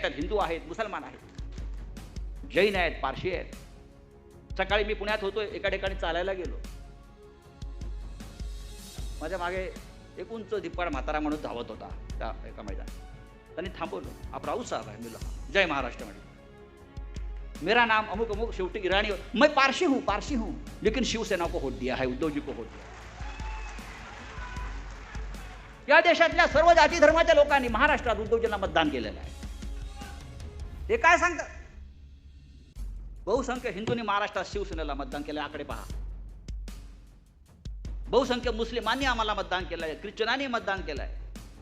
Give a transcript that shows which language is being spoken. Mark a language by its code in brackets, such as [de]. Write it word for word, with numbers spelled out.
[mr] त्यात हिंदू आहेत, मुसलमान आहेत, जैन आहेत, पारशी आहेत. सकाळी मी पुण्यात होतो, एका ठिकाणी चालायला गेलो. माझ्या मागे एक उंच धिप्पाड म्हातारा माणूस धावत होता त्या एका मैदानात. त्यांनी थांबवलं. [hi] आप राऊत साहब [mr] आहे. मी जय महाराष्ट्र म्हटलं. [hi] मेरा नाम अमुक अमुक. [mr] शेवटी [hi] ईरानी. मैं पारसी हूँ पारसी हूँ लेकिन शिवसेना को वोट दिया है, उद्धव जी को वोट दिया. [mr] या देशातल्या सर्व जाती धर्माच्या लोकांनी महाराष्ट्रात उद्धवजींना मतदान केलेलं आहे. ते काय सांगतात? बहुसंख्य हिंदूंनी महाराष्ट्रात शिवसेनेला मतदान केले. आकडे पहा. बहुसंख्य मुस्लिमांनी आम्हाला मतदान केलं आहे. ख्रिश्चनांनी मतदान केलं आहे.